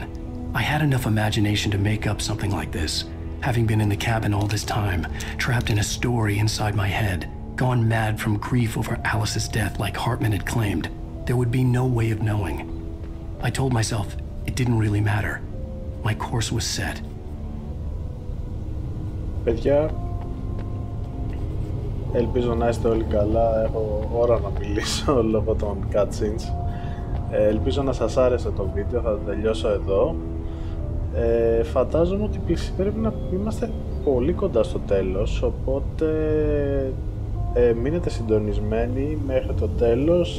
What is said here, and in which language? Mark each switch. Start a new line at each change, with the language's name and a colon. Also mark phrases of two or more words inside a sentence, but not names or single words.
English: I had enough imagination to make up something like this, having been in the cabin all this time, trapped in a story inside my head, gone mad from grief over Alice's death like Hartman had claimed. There would be no way of knowing. I told myself it didn't really matter. My course was set.
Greek: Παιδιά, ελπίζω να είστε όλοι καλά. Έχω ώρα να μιλήσω λόγω των cutscenes. Ελπίζω να σας άρεσε το βίντεο, θα το τελειώσω εδώ. Φαντάζομαι ότι πρέπει να είμαστε πολύ κοντά στο τέλος, οπότε μείνετε συντονισμένοι μέχρι το τέλος.